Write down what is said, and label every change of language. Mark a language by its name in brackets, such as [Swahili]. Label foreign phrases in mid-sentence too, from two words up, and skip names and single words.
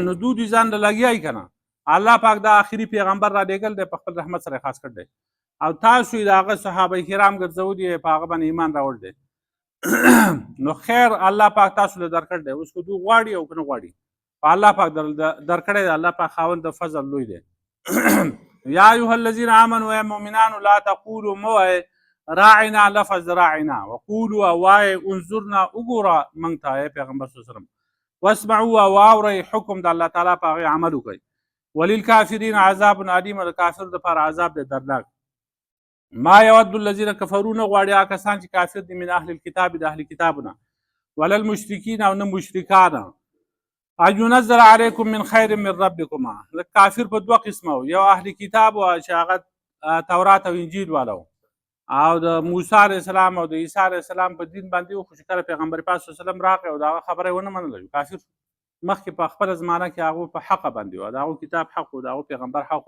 [Pashto] نو دوی ځان له لګیایي که نه. الله پاک دا آخري پیغمبر را لېږل دی په خپل رحمت سره خاص کړی دی او تاسو یې د هغه صحابه کرام ګرځولي په هغه باندې ایمان راوړ دی. نو خیر الله پاک تاسو له درکړی دی. اوس که دوی غواړي او که نه غواړي په الله پاک درکړی دی. الله پاک خاوند د فضل لوی دی. [Arabic] یا ایها الذین آمنوا [Pashto] ای مؤمنانو [Arabic] لا تقولوا [Pashto] موایئ راعنا لفظ راعنا وقولوا اوای انظرنا وګوره موږ ته ای پیغمبر [Arabic] صلی الله علیه وسلم [Pashto] واسمعوا واورئ حکم د [Arabic] الله تعالی [Pashto] په هغې عمل وکړئ. [Arabic] وللکافرین عذاب علیم. [Pashto] د کافر دپاره عذاب دی دردناک. [Arabic] ما یود الذین کفروا [Pashto] نه غواړي کسان چې کافر دي [Arabic] من اهل الکتاب [Pashto] د اهل کتابونه [Arabic] ولا المشرکین [Pashto] او نه مشرکان [Arabic] ان ينزل علیکم من خیر من ربکما. [Pashto] کافر په دوه قسمه و. یو اهل کتاب و چې هغه تورات او انجیل والو او د موسی [Arabic] علیه السلام [Pashto] او د عیسی [Arabic] علیه السلام [Pashto] په دین باندې و. خو چې کله پیغمبر پاک [Arabic] صلی الله علیه وسلم [Pashto] راغی او د هغه خبره یې ونه منله کافر. مخکې په خپله زمانه کې هغوی په حقه باندې و، د هغو کتاب حق و، د هغو پیغمبر حق و.